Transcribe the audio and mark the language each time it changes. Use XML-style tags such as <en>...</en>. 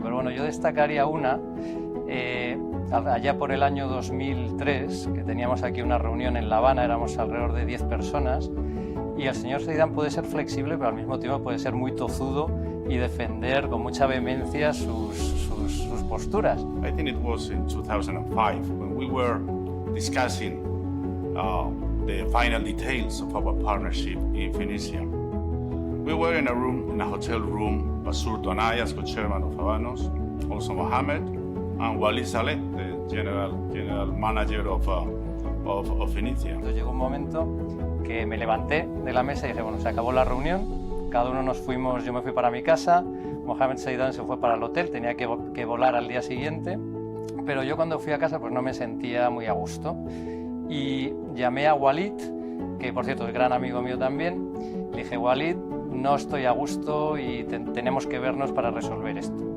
<es>Pero bueno, yo destacaría una, allá por el año 2003, que teníamos aquí una reunión en La Habana, éramos alrededor de 10 personas, y el señor Zaidan puede ser flexible, pero al mismo tiempo puede ser muy tozudo y defender con mucha vehemencia sus posturas.</es> <en>I think it was in 2005 when we were discussing the final details of our partnership in Phoenicia. We were in a hotel room, Basur Donayas, co-chairman of Habanos, also Mohammed, and Walid Saleh, the general manager of Phoenicia.</en> <es>Entonces llegó un momento que me levanté de la mesa y dije, bueno, se acabó la reunión, cada uno nos fuimos, yo me fui para mi casa, Mohammed Zeidan se fue para el hotel, tenía que volar al día siguiente, pero yo cuando fui a casa pues no me sentía muy a gusto y llamé a Walid, que por cierto es gran amigo mío también, le dije, Walid, no estoy a gusto y tenemos que vernos para resolver esto.</es>